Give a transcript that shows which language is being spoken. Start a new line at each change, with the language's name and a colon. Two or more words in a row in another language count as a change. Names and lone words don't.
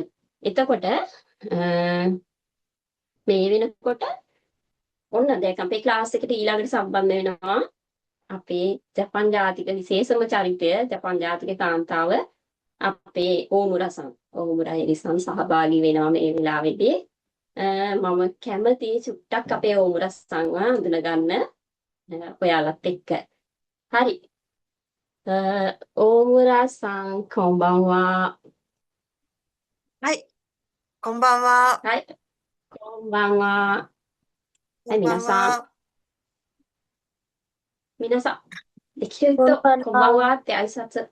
Sinhala: එතකොට මේ වෙනකොට ඔන්න දැන් අපේ ක්ලාස් එකට ඊළඟට සම්බන්ධ වෙනවා අපේ ජපන් ජාතික විශේෂම චරිතය ජපන් ජාතික කාන්තාව අපේ ඕමුරසන්. ඕමුරා එරිසන් සහභාගී වෙනවා මේ වෙලාවේදී. මම කැමතියි චුට්ටක් අපේ ඕමුරසන්ව හඳුනගන්න ඔයාලත් එක්ක. හරි.
Japanese: 大村さん、こんばんは。はい、こんばんは。はい、こんばんは。はい、こんばんは。皆さん、できる人、こんばんはって挨拶。